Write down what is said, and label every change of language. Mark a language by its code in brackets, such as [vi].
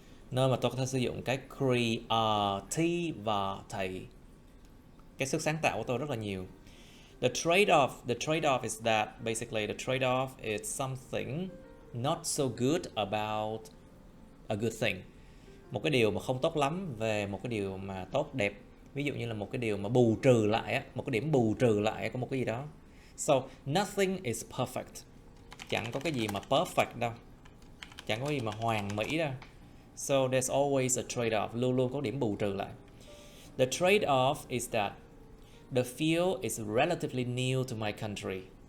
[vi] Nơi mà tôi có thể sử dụng cái creativity, cái sức sáng tạo của tôi rất là nhiều. [en] The trade-off is that basically the trade-off is something not so good about a good thing. [vi] Một cái điều mà không tốt lắm về một cái điều mà tốt đẹp. Ví dụ như là một cái điều mà bù trừ lại á, một cái điểm bù trừ lại của một cái gì đó. [en] So nothing is perfect. [vi] Chẳng có cái gì mà perfect đâu. Chẳng có gì mà hoàn mỹ đâu. [en] So there's always a trade-off, [vi] luôn luôn có điểm bù trừ lại. [en] The trade-off is that the field is relatively new to my country.